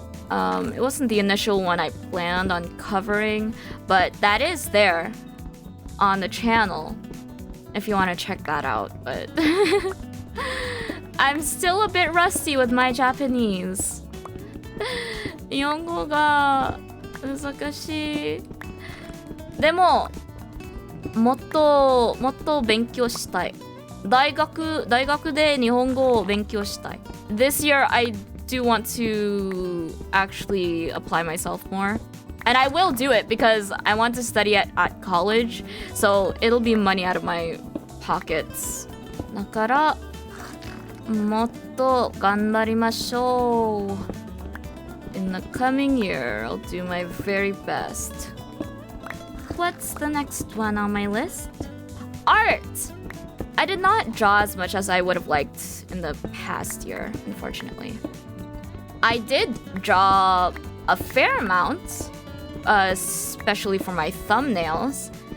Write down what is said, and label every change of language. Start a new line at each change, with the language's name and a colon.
English: It wasn't the initial one I planned on covering, but that is there on the channel if you want to check that out. But I'm still a bit rusty with my Japanese.
Japanese: 日本語が難しい。でも、もっと勉強したい。大学で日本語を勉強したい。
English: This year I do want to actually apply myself more. And I will do it because I want to study at college. So it'll be money out of my pockets.
Japanese: だから、もっと頑張りましょう。
English: In the coming year, I'll do my very best. What's the next one on my list? Art! I did not draw as much as I would have liked in the past year, unfortunately. I did draw a fair amount, especially for my thumbnails.